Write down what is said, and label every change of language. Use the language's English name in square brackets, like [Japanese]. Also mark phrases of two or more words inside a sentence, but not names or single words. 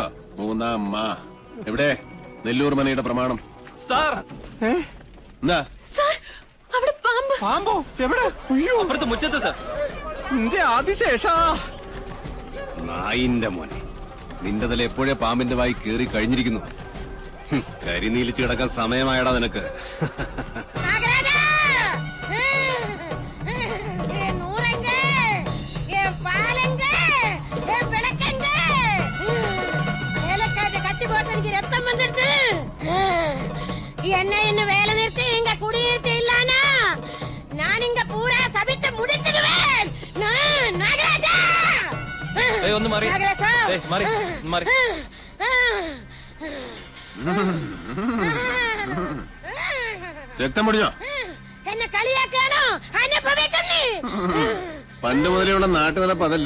[Malayalam] മൂന്നാം മാ എവിടെ? നെല്ലൂർ മനയുടെ പ്രമാണം എന്താ? പാമ്പോ? എവിടെ? അയ്യോ, മുറ്റത്ത് സാർ. നിന്റെ ആദിശേഷാ. നായിന്റെ മോനെ, നിന്റെ തല എപ്പോഴേ പാമ്പിന്റെ വായി കേറി കഴിഞ്ഞിരിക്കുന്നു. കരിനീലിച്ച് കിടക്കാൻ സമയമായടാ നിനക്ക്. [Tamil] என்ன என்ன வேலை நிறுத்தி இங்க குடியிருத்து இல்லானா நான் இங்க பூரா சபிச்சு முடிச்சிடுவேன். நாகராஜா, [Malayalam] ഒന്ന് മാറി. മാറി. രക്തം പൊടിഞ്ഞോ? എന്നെ കളിയാക്കാനോ? അനുഭവിക്കുന്നേ. പണ്ട് മുതലുള്ള നാട്ടുനടപ്പ് അതല്ലേ.